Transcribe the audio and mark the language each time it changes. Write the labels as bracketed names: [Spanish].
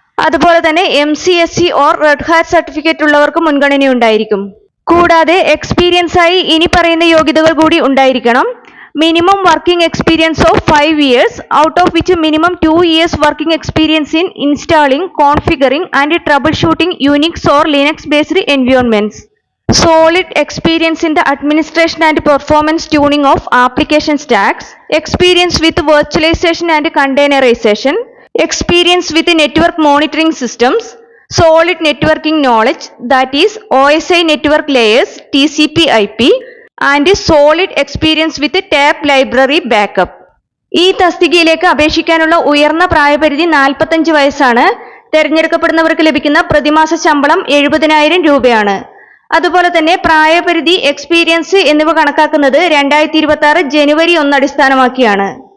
[Malayalam] അതുപോലെ തന്നെ MCSE or red hat certificate ഉള്ളവർക്ക് മുൻഗണന ഉണ്ടായിരിക്കും. കൂടാതെ എക്സ്പീരിയൻസ് ആയി ഇനി പറയുന്ന യോഗ്യതകൾ കൂടി ഉണ്ടായിരിക്കണം. [English] Minimum working experience of 5 years, out of which minimum 2 years working experience in installing, configuring and troubleshooting Unix or Linux based environments. Solid experience in the administration and performance tuning of application stacks, experience with virtualization and containerization, experience with network monitoring systems, solid networking knowledge, that is OSI network layers, TCP/IP, and solid experience with tape library backup. [Malayalam] ഈ തസ്തികയിലേക്ക് അപേക്ഷിക്കാനുള്ള ഉയർന്ന പ്രായപരിധി 45 വയസ്സാണ്. തെരഞ്ഞെടുക്കപ്പെടുന്നവർക്ക് ലഭിക്കുന്ന പ്രതിമാസ ശമ്പളം 70,000 രൂപയാണ്. അതുപോലെ തന്നെ പ്രായപരിധി, എക്സ്പീരിയൻസ് എന്നിവ കണക്കാക്കുന്നത് 2026 ജനുവരി 1 അടിസ്ഥാനമാക്കിയാണ്.